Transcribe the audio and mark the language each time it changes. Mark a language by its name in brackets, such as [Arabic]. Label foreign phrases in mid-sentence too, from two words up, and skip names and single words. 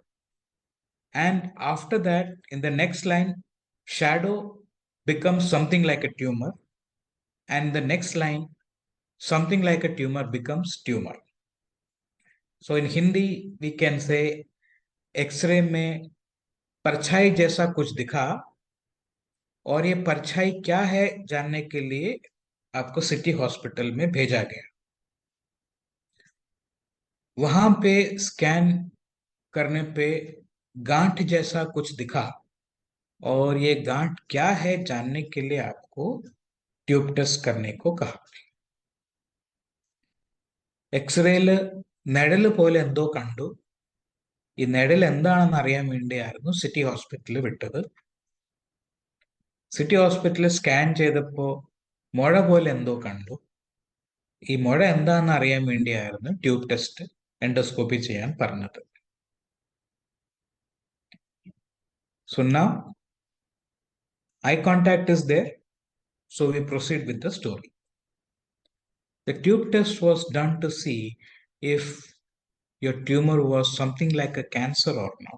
[English] And after that, in the next line, shadow becomes something like a tumor. And the next line, something like a tumor becomes tumor. So in Hindi, we can say [Hindi] X-ray में परछाई जैसा कुछ दिखा, और ये परछाई क्या है जानने के लिए आपको [English] city hospital [Hindi] में भेजा गया. वहां पे स्कैन करने पे गांठ जैसा कुछ दिखा, और ये गांठ क्या है जानने के लिए आपको [English] tube test [Hindi] करने को कहा. [Malayalam] എക്സ്റേയില് നിഴല് പോലെ എന്തോ കണ്ടു. ഈ നിഴൽ എന്താണെന്ന് അറിയാൻ വേണ്ടിയായിരുന്നു [English] city hospitalil [Malayalam] വിട്ടത്. [English] city hospitalil [Malayalam] സ്കാൻ ചെയ്തപ്പോ മുഴ പോലെ എന്തോ കണ്ടു. ഈ മുഴ എന്താണെന്ന് അറിയാൻ വേണ്ടിയായിരുന്നു [English] tube test endoscopy [Malayalam] ചെയ്യാൻ പറഞ്ഞത്. [English] So now eye contact is there, so we proceed with the story. The tube test was done to see if your tumor was something like a cancer or not.